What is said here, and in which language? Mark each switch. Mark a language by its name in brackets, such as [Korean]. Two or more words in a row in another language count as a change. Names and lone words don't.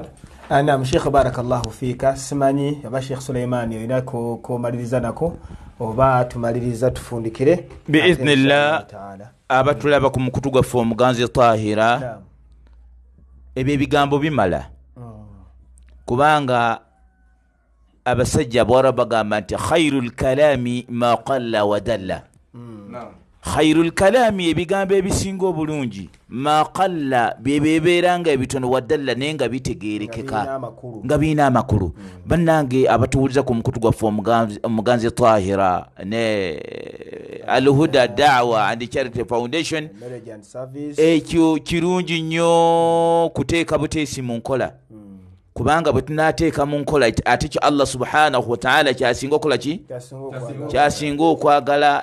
[Arabic] نعم شيخ بارك الله فيك. [Ganda] Simanyi aba Sheikh Suleimani olina kumaliriza nako oba tumaliriza tufundikire biidhnillah abatulaba ku mukutu gwaffe omuganzi Tahira. Ebyo ebigambo bimala kubanga abasajja bwara bagamba nti [Arabic] خير الكلام ما قل ودل. خير الكلام [Ganda] ebigambo ebisinga obulungi [Arabic] ما قل [Ganda] bebebeeranga ebitono [Arabic] ودل [Ganda] naye nga bitegeerekeka nga biina amakulu. Bannange abatuwuliza ku mukutu gwaffe omuganzi Tahira ne Al-Huda Da'wa and Charity Foundation ekyo kirungi nnyo kuteeka buteesi mu nkola kubanga bwe tunaateeka mu nkola ate kyo [Arabic] الله سبحانه وتعالى [Ganda] kyasinga okola ki kyasinga okwagala.